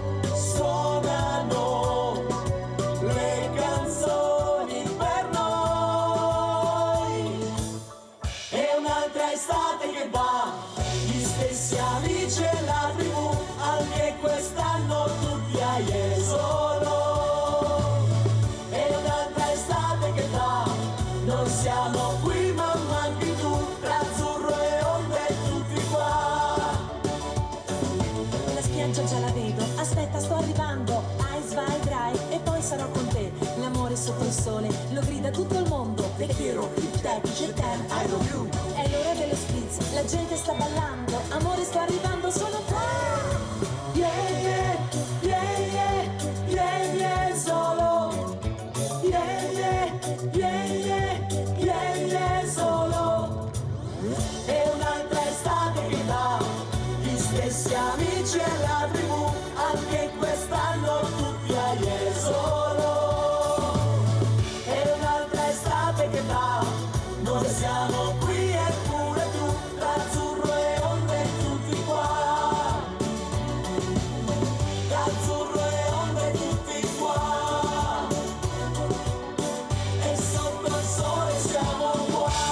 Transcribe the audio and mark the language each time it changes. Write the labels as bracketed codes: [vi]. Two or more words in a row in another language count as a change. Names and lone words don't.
[it] suonano le canzoni per noi, è un'altra estate che va, gli stessi amici e la tribù, anche quest'anno tutti a Jesolo, è un'altra estate che va, noi siamo qui ma manchi tu, tra azzurro e onde tutti qua. Già la vedo, aspetta sto arrivando, Eis vai dry e poi sarò con te, l'amore sotto il sole, lo grida tutto il mondo, [es] te quiero, [fr] te, je t'aime, [en] I love you, [it] è l'ora dello spritz, la gente sta ballando, amore sto arrivando, sono qua, yeah yeah, yeah yeah, yeah yeah solo, yeah yeah, yeah yeah, yeah yeah solo, è un'altra estate che va, gli stessi amici e la tribù, anche quest'anno tutti a Jesolo, è un'altra estate che va, noi siamo qui e pure tu, tra azzurro e onde tutti qua, tra azzurro e onde tutti qua, e sotto il sole siamo qua.